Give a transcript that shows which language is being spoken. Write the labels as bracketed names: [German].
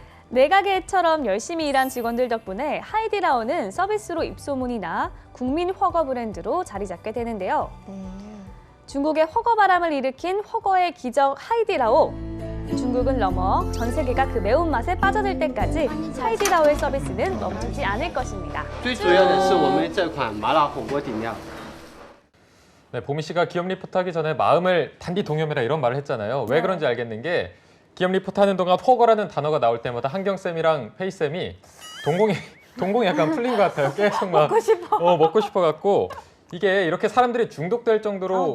[Korean] 내가게처럼 열심히 일한 직원들 덕분에 하이디라오는 서비스로 입소문이 나 국민 허거 브랜드로 자리 잡게 되는데요. 네. 중국의 허거 바람을 일으킨 허거의 기적 하이디라오. 중국을 넘어 전 세계가 그 매운맛에 빠져들 때까지 하이디라오의 서비스는 멈추지 않을 것입니다. [Chinese] 最主要的是我们这款麻辣火锅底料。 [Korean] 네, 보미 씨가 기업 리포트 하기 전에 마음을 단디 동염해라 이런 말을 했잖아요. 왜 그런지 알겠는 게 기업 리포트 하는 동안 허거라는 단어가 나올 때마다 한경쌤이랑 페이쌤이 동공이 약간 풀린 것 같아요. 계속 막 먹고 싶어 갖고 이게 이렇게 사람들이 중독될 정도로